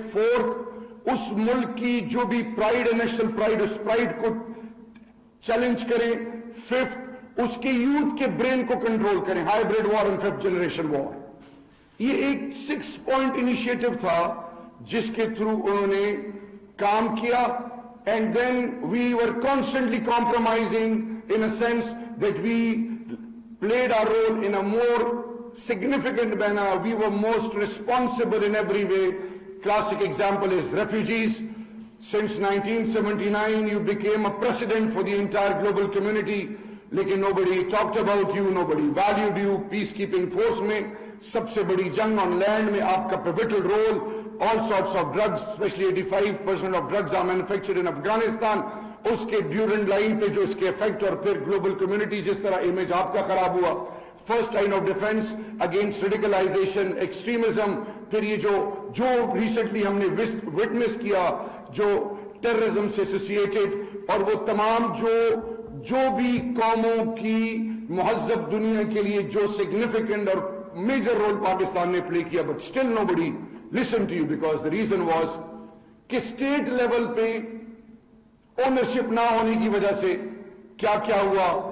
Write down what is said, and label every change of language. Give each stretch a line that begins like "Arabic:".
Urdu: 4th, اس ملک کی جو بھی پرائیڈ ہے, نیشنل پرائیڈ, اس پرائیڈ کو چیلنج کریں. 5th, اس کے یوتھ کے برین کو کنٹرول کریں, hybrid war and 5th generation وار. یہ ایک 6 point انیشیٹو تھا جس کے تھرو انہوں نے کام کیا.
English: And then we were constantly compromising in a sense that we played our role in a more significant manner. We were most responsible in every way. Classic example is refugees. Since 1979 you became a precedent for the entire global community. لیکن nobody talked about you, nobody valued you. Peacekeeping force
Urdu: میں سب سے بڑی جنگ
English: on land
Urdu: میں آپ کا
English: pivotal role. All sorts of drugs, especially 85% of drugs are manufactured in Afghanistan.
Urdu: اس کے Durant line پہ جو اس کے افیکٹ, اور پھر گلوبل کمیونٹی جس طرح امیج آپ کا خراب ہوا.
English: First line of defence against radicalisation, extremism.
Urdu: پھر یہ جو ریسنٹلی ہم نے وٹنس کیا جو ٹیررزم سے ایسوسیٹڈ, اور وہ تمام جو بھی قوموں کی مہذب دنیا کے لیے جو سگنیفیکنٹ اور میجر رول پاکستان نے پلے کیا, but still
English: nobody listen to you because the reason was
Urdu: کہ اسٹیٹ لیول پہ اونرشپ نہ ہونے کی وجہ سے کیا کیا ہوا.